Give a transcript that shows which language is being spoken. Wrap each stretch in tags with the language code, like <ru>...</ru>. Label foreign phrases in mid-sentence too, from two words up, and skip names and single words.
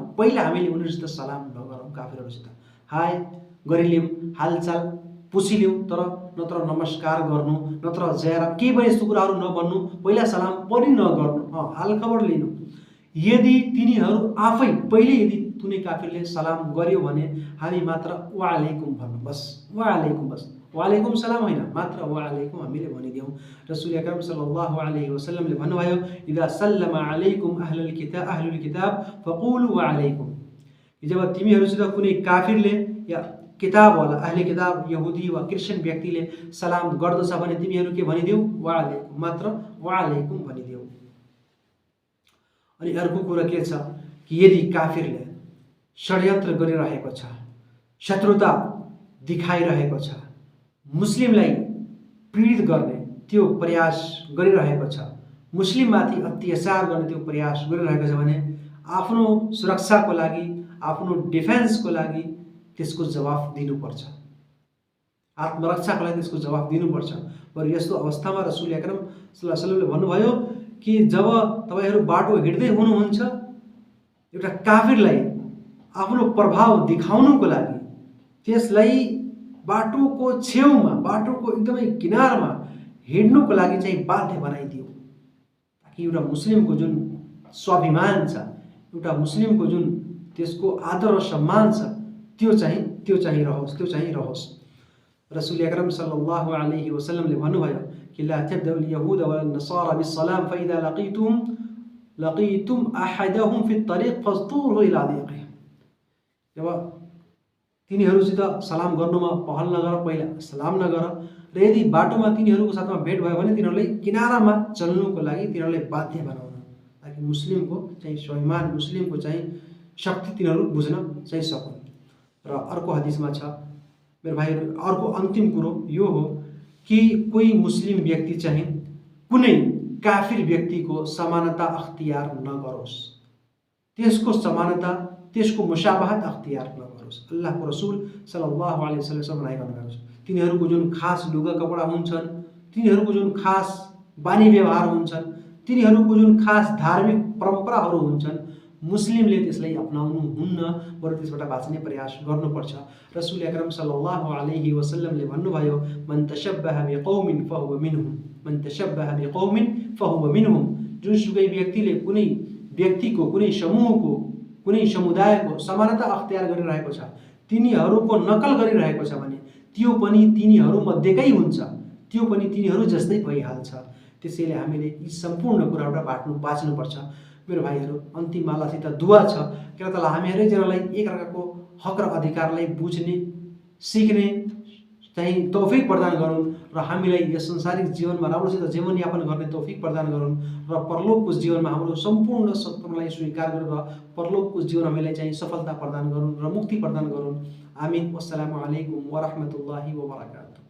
<ne>पहिला हामीले उनीहरूसित सलाम नगरौँ, काफिरहरूसित हाय गरिलियौँ, हालचाल पुछिलियौँ, तर नत्र नमस्कार गर्नु, नत्र जयरा केही पनि यस्तो कुराहरू नभन्नु, पहिला सलाम पनि नगर्नु, हालखबर लिनु। यदि तिनीहरू आफै पहिले यदि कुनै काफिरले सलाम गर्यो भने हामी मात्र वालेकुम भन्नु, बस वालेकुम, बस</ne> <ar>وعليكم سلام</ar> <ne>होइन, मात्र वालेकुम हामीले भनिदियौँ।</ne> <ar>رسول أكرم صلى الله عليه وسلم</ar> <ne>भन्नुभयो</ne> <ar>إذا سلم عليكم أهل الكتاب فقولوا وعليكم.</ar> <ne>जब तिमीहरूसित कुनै काफिरले या किताबवाला</ne> <ur>اہلِ کتاب</ur> <ne>यहुदी वा क्रिस्चियन व्यक्तिले सलाम गर्दछ भने तिमीहरू के भनिदेऊ, वालेकुम, मात्र वालेकुम भनिदेऊ। अनि अर्को कुरा के छ कि यदि काफिरले षड्यन्त्र गरिरहेको छ, शत्रुता देखाइरहेको छ, मुस्लिमलाई पीडित गर्ने त्यो प्रयास गरिरहेको छ, मुस्लिममाथि अत्याचार गर्ने त्यो प्रयास गरिरहेको छ भने आफ्नो सुरक्षाको लागि, आफ्नो डिफेन्सको लागि त्यसको जवाफ दिनुपर्छ, आत्मरक्षाको लागि त्यसको जवाफ दिनुपर्छ। बरु यस्तो अवस्थामा रसूल अकरम</ne> <ar>صلى الله عليه وسلم</ar> <ne>भन्नुभयो कि जब तपाईहरू बाटो हिँड्दै हुनुहुन्छ, एउटा काफिरलाई आफ्नो प्रभाव देखाउनुको लागि त्यसलाई बाटोको छेउमा, बाटोको एकदमै किनारमा हिँड्नुको लागि चाहिँ बाध्य बनाइदियो, ताकि एउटा मुस्लिमको जुन स्वाभिमान छ, एउटा मुस्लिमको जुन त्यसको आदर र सम्मान छ त्यो चाहिँ रहोस्।</ne> <ar>رسول أكرم صلى الله عليه وسلم</ar> <ne>भन्नुभयो कि</ne> <ar>لا تبدؤوا اليهود والنصارى بالسلام فإذا لقيتم أحدهم في طريق فاضطروه إلى أضيقه.</ar> <ne>जब तिनीहरूसित सलाम गर्नुमा पहल नगर, पहिला सलाम नगर, र यदि बाटोमा तिनीहरूको साथमा भेट भयो भने तिनीहरूलाई किनारामा चल्नुको लागि तिनीहरूलाई बाध्य बनाउन, ताकि मुस्लिमको चाहिँ स्वाभिमान, मुस्लिमको चाहिँ शक्ति तिनीहरू बुझ्न चाहिँ सकुन्। र अर्को हदिसमा छ मेरो भाइहरू, अर्को अन्तिम कुरो यो हो कि कोही मुस्लिम व्यक्ति चाहिँ कुनै काफिर व्यक्तिको समानता अख्तियार नगरोस्, त्यसको समानता, त्यसको</ne> <ur>مشابہت اختیار</ur> <ne>नगरोस्। अल्लाहको रसूल</ne> <ar>صلى الله عليه وسلم</ar> <ne>भनाइ गर्नुभएको छ, तिनीहरूको जुन खास लुगा कपडा हुन्छन्, तिनीहरूको जुन खास बानी व्यवहार हुन्छन्, तिनीहरूको जुन खास धार्मिक परम्पराहरू हुन्छन्, मुस्लिमले त्यसलाई अपनाउनु हुन्न, बरु त्यसबाट बाँच्ने प्रयास गर्नुपर्छ।</ne> <ar>رسول أكرم صلى الله عليه وسلم</ar> <ne>भन्नुभयो</ne> <ar>من تشبه بقوم فهو منهم، من تشبه بقوم فهو منهم.</ar> <ne>जुनसुकै व्यक्तिले कुनै व्यक्तिको, कुनै समूहको, कुनै समुदायको समानता अख्तियार गरिरहेको छ, तिनीहरूको नकल गरिरहेको छ भने त्यो पनि तिनीहरू मध्येकै हुन्छ, त्यो पनि तिनीहरू जस्तै भइहाल्छ। त्यसैले हामीले यी सम्पूर्ण कुराबाट बाँच्नुपर्छ। मेरो भाइहरू, अन्तिममा अल्लाहसित दुआ छ कि अल्लाह ताला हामी हरेकजनालाई एकअर्काको हक र अधिकारलाई बुझ्ने, सिक्ने चाहिँ तौफिक प्रदान गरून् र हामीलाई यस संसारिक जीवनमा राम्रोसित जीवनयापन गर्ने तौफिक प्रदान गरून् र परलोकको जीवनमा हाम्रो सम्पूर्ण सत्कर्मलाई स्वीकार गरेर परलोकको जीवन हामीलाई चाहिँ सफलता प्रदान गरून् र मुक्ति प्रदान गरून्। आमीन।</ne> <ar>والسلام عليكم ورحمة الله وبركاته.</ar>